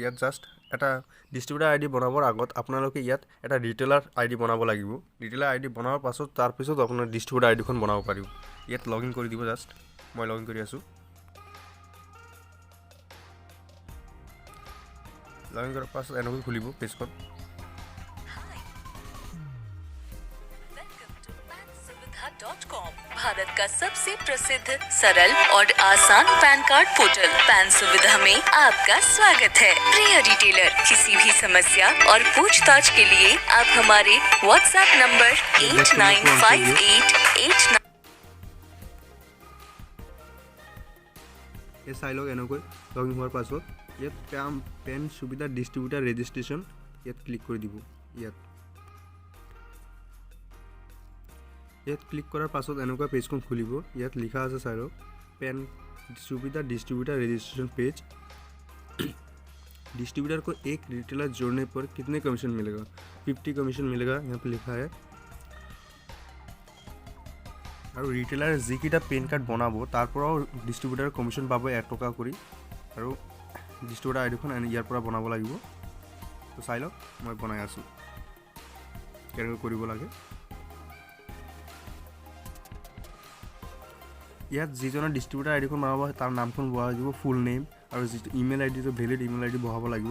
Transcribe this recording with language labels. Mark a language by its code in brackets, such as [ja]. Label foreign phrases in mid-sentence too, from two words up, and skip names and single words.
[as] ইয়াত জাষ্ট এটা [en] distributor ID [as] বনাবৰ আগত আপোনালোকে ইয়াত এটা [en] retailer ID [as] বনাব লাগিব। [en] retailer ID [as] বনোৱাৰ পাছত তাৰপিছত আপোনাৰ [en] distributor IDখন [as] বনাব পাৰিব। ইয়াত [en] log in [as] কৰি দিব। জাষ্ট মই [en] log in [as] কৰি আছোঁ। [en] log in [as] কৰাৰ পাছত এনেকৈ খুলিব পেজখন। [hi] भारत का सबसे प्रसिद्ध सरल और आसान पैन कार्ड पोर्टल पैन सुविधा में आपका स्वागत है। प्रिय रिटेलर, किसी भी समस्या और पूछताछ के लिए आप हमारे व्हाट्सएप नंबर 895889 [as] এই চাই লওক এনেকৈ [en] log in [as] হোৱাৰ পাছত ইয়াত পেন সুবিধা [en] distributor registration [as] ইয়াত ক্লিক কৰি দিব। ইয়াত ক্লিক কৰাৰ পাছত এনেকুৱা পেজখন খুলিব। ইয়াত লিখা আছে চাই লওক पेन सुविधा [en] distributor registration page. [hi] डिस्ट्रीब्यूटर को एक रिटेलर जोड़ने पर कितने कमीशन मिलेगा? 50 कमीशन मिलेगा यहाँ पर लिखा है। [as] আৰু ৰিটেইলাৰ যিকেইটা পেন কাৰ্ড বনাব তাৰ পৰাও [en] distributor commission [as] পাব 1 টকা কৰি আৰু ডিষ্ট্ৰিবিউটাৰ আইডিখন ইয়াৰ পৰা বনাব লাগিব। তো চাই লওক মই বনাই আছোঁ কেনেকৈ কৰিব লাগে। ইয়াত যিজনৰ [en] distributor IDখন [as] বনাব তাৰ নামখন বহাব লাগিব, [en] full name [as] আৰু যিটো [en] email IDটো valid email ID [as] বহাব লাগিব।